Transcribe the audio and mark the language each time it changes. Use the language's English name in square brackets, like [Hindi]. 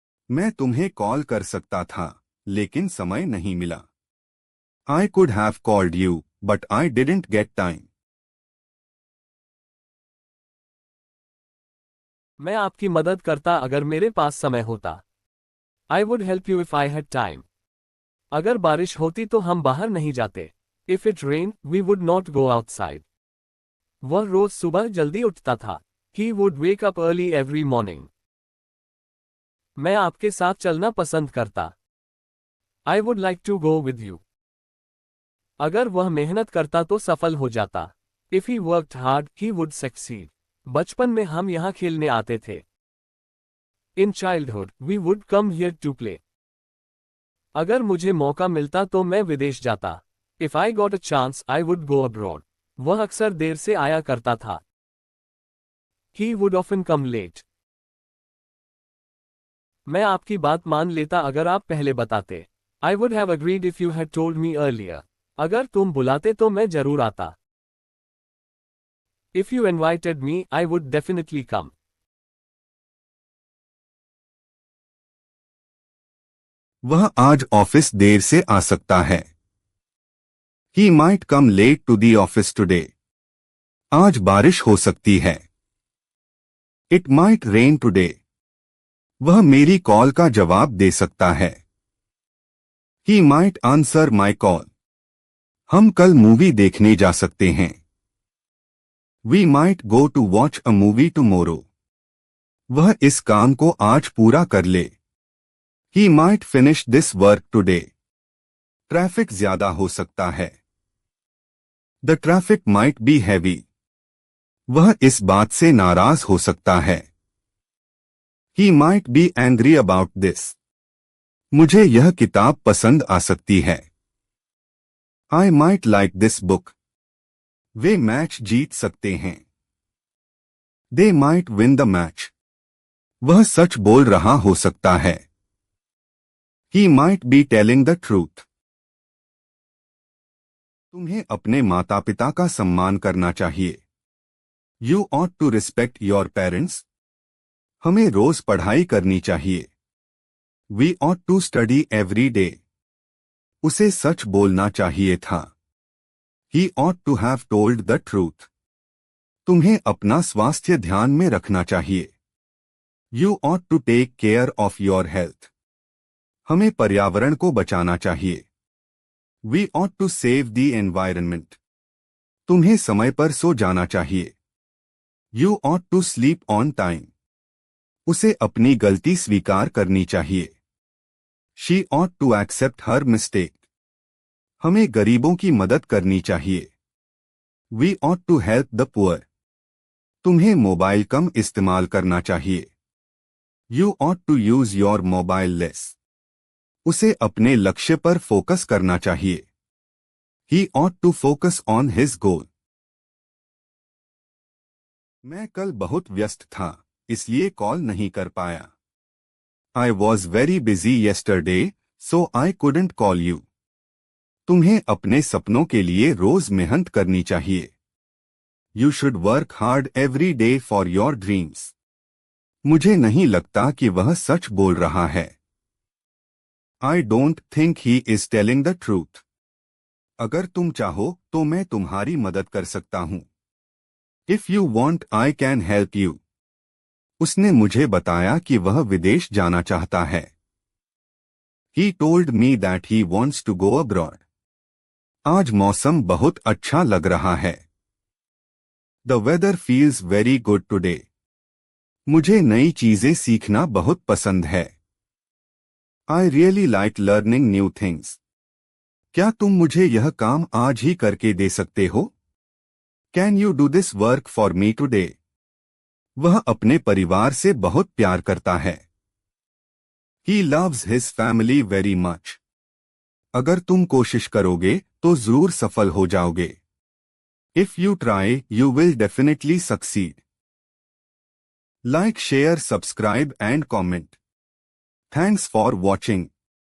[Hindi] मैं तुम्हें कॉल कर सकता था, लेकिन समय नहीं मिला. [English] I could have called you, but I didn't get time. [Hindi] मैं आपकी मदद करता अगर मेरे पास समय होता. [English] I would help you if I had time. [Hindi] अगर बारिश होती तो हम बाहर नहीं जाते. [English] If it rained, we would not go outside. [Hindi] वह रोज सुबह जल्दी उठता था. [English] He would wake up early every morning. [Hindi] मैं आपके साथ चलना पसंद करता. [English] I would like to go with you. [Hindi] अगर वह मेहनत करता तो सफल हो जाता. [English] If he worked hard, he would succeed. [Hindi] बचपन में हम यहाँ खेलने आते थे. [English] In childhood, we would come here to play. [Hindi] अगर मुझे मौका मिलता तो मैं विदेश जाता. [English] If I got a chance, I would go abroad. [Hindi] वह अक्सर देर से आया करता था. [English] He would often come late. [Hindi] मैं आपकी बात मान लेता अगर आप पहले बताते. [English] I would have agreed if you had told me earlier. [Hindi] अगर तुम बुलाते तो मैं जरूर आता. [English] If you invited me, I would definitely come. [Hindi] वह आज ऑफिस देर से आ सकता है. [English] He might come late to the office today. [Hindi] आज बारिश हो सकती है. [English] It might rain today. [Hindi] वह मेरी कॉल का जवाब दे सकता है. [English] He might answer my call. [Hindi] हम कल मूवी देखने जा सकते हैं. [English] We might go to watch a movie tomorrow. [Hindi] वह इस काम को आज पूरा कर ले. [English] He might finish this work today. [Hindi] Traffic ज्यादा हो सकता है. [English] The traffic might be heavy. [Hindi] वह इस बात से नाराज हो सकता है. [English] He might be angry about this. [Hindi] मुझे यह किताब पसंद आ सकती है. [English] I might like this book. [Hindi] Way match जीत सकते हैं. [English] They might win the match. [Hindi] वह सच बोल रहा हो सकता है. [English] He might be telling the truth. [Hindi] तुम्हें अपने माता पिता का सम्मान करना चाहिए. [English] You ought to respect your parents. [Hindi] हमें रोज पढ़ाई करनी चाहिए. [English] We ought to study every day. [Hindi] उसे सच बोलना चाहिए था. [English] He ought to have told the truth. [Hindi] तुम्हें अपना स्वास्थ्य ध्यान में रखना चाहिए. [English] You ought to take care of your health. [Hindi] हमें पर्यावरण को बचाना चाहिए. [English] We ought to save the environment. [Hindi] तुम्हें समय पर सो जाना चाहिए. [English] You ought to sleep on time. [Hindi] उसे अपनी गलती स्वीकार करनी चाहिए. [English] She ought to accept her mistake. [Hindi] हमें गरीबों की मदद करनी चाहिए. [English] We ought to help the poor. [Hindi] तुम्हें मोबाइल कम इस्तेमाल करना चाहिए. [English] You ought to use your mobile less. [Hindi] उसे अपने लक्ष्य पर फोकस करना चाहिए. [English] He ought to focus on his goal. [Hindi] मैं कल बहुत व्यस्त था, इसलिए कॉल नहीं कर पाया. [English] I was very busy yesterday, so I couldn't call you. [Hindi] तुम्हें अपने सपनों के लिए रोज मेहनत करनी चाहिए. [English] You should work hard every day for your dreams. [Hindi] मुझे नहीं लगता कि वह सच बोल रहा है. [English] I don't think he is telling the truth. [Hindi] अगर तुम चाहो तो मैं तुम्हारी मदद कर सकता हूँ. [English] If you want, I can help you. [Hindi] उसने मुझे बताया कि वह विदेश जाना चाहता है. [English] He told me that he wants to go abroad. [Hindi] आज मौसम बहुत अच्छा लग रहा है. [English] The weather feels very good today. [Hindi] मुझे नई चीजें सीखना बहुत पसंद है. [English] I really like learning new things. [Hindi] क्या तुम मुझे यह काम आज ही करके दे सकते हो? [English] Can you do this work for me today? [Hindi] वह अपने परिवार से बहुत प्यार करता है। [English] He loves his family very much. [Hindi] अगर तुम कोशिश करोगे तो जरूर सफल हो जाओगे। [English] If you try, you will definitely succeed. Like, share, subscribe and comment. Thanks for watching.